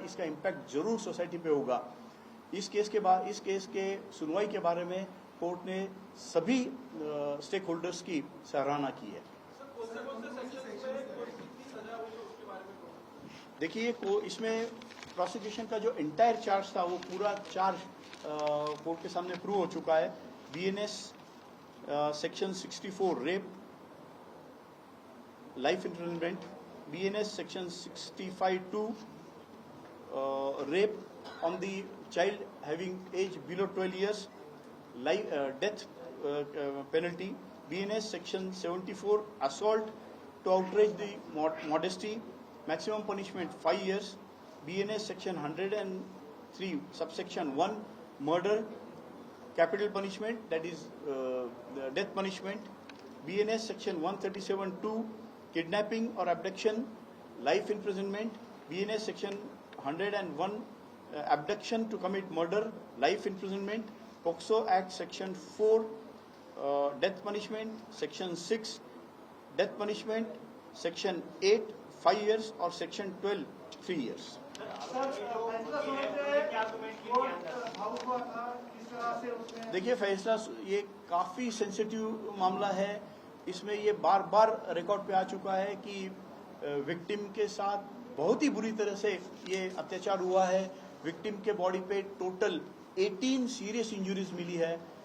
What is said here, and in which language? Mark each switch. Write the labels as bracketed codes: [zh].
[hi] इसका इम्पैक्ट जरूर सोसाइटी पे होगा. इस केस के सुनवाई के बारे में कोर्ट ने सभी स्टेक होल्डर्स की सराहना की है. देखिए इसमें प्रोसिक्यूशन का जो एंटायर चार्ज था वो पूरा चार्ज कोर्ट के सामने प्रूव हो चुका है. [en] BNS section 64 rape, life imprisonment, BNS section 65(2) rape on the child having age below 12 years, death penalty. BNS section 74 assault to outrage the modesty, maximum punishment 5 years. BNS section 103 subsection 1 murder, capital punishment, that is the death punishment. BNS section 137(2) kidnapping or abduction, life imprisonment. BNS section 101 abduction to commit murder, life imprisonment. POCSO Act section 4 death punishment, section 6 death punishment, section 8 5 years [hi] और [en] section 12 3 years. [hi] देखिए फैसला ये काफी sensitive मामला है. इसमें ये बार बार record पे आ चुका है कि विक्टिम के साथ बहुत ही बुरी तरह से ये अत्याचार हुआ है. विक्टिम के बॉडी पे टोटल 18 सीरियस इंजुरीज मिली है।